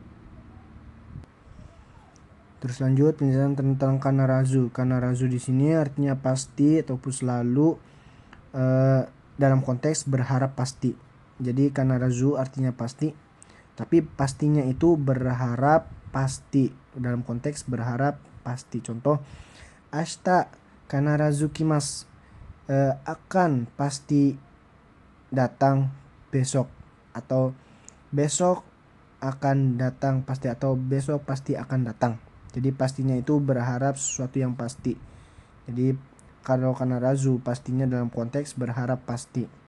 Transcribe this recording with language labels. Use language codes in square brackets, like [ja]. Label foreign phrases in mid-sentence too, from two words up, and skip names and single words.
[id] Terus lanjut penjelasan tentang kanarazu. Kanarazu di sini artinya pasti ataupun selalu dalam konteks berharap pasti. Jadi kanarazu artinya pasti, tapi pastinya itu berharap pasti dalam konteks berharap pasti. Contoh, [ja] 明日必ず来ます, [id] akan pasti datang besok, atau besok akan datang pasti, atau besok pasti akan datang. Jadi pastinya itu berharap sesuatu yang pasti. Jadi kalau kanarazu pastinya dalam konteks berharap pasti.